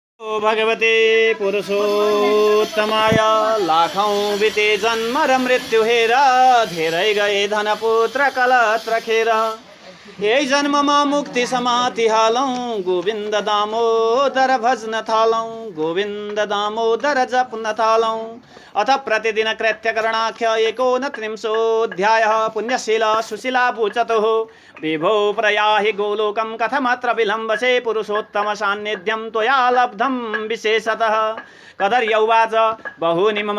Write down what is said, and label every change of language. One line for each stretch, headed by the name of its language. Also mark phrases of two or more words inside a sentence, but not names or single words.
Sanskrit: ओ भगवते पुरुषोत्तमाय
Nepali: लाखौं बिते जन्म र मृत्यु हेर धेरै गए धन पुत्र कलत्र खेर यही जन्ममा मुक्ति समाति हालौं गोविन्द दामोदर भजन थालौं गोविन्द दामोदर जप्न थालौं
Sanskrit: अथ प्रतिदिन कृत्यकरणाख्य एकोनत्रिंशोऽध्यायः पुण्यशील सुशीला पूचतुः विभो प्रयाहि गोलोकं कथमत्र विलम्बसे पुरुषोत्तम सान्निध्यं त्वया लब्धं विशेषतः कदर्यौवाच बहूनि मम